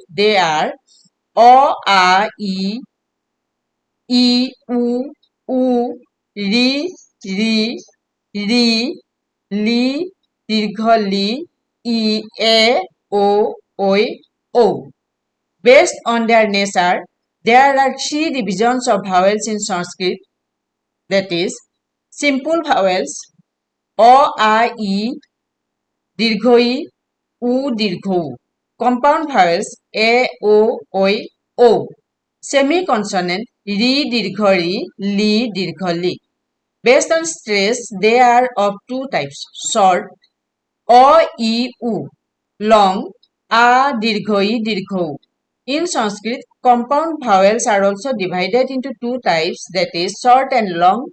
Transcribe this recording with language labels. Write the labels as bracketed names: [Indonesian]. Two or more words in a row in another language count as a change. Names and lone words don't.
[English] They are O, A, I, U, U, Ri, Ri, Li, Dirgha Li, I, E, O, Oi, O. Based on their nature, there are three divisions of vowels in Sanskrit, that is, simple vowels, O, A, I, Dirghoi, U, Dirghou. Compound vowels, A, O, Oi, O. Semi-consonant, Ri, Dirgha Ri, Li, Dirgha Li. Based on stress, they are of two types, short, O, I, U, long, A, Dirghoi, Dirghou. In Sanskrit, compound vowels are also divided into two types, that is short and long.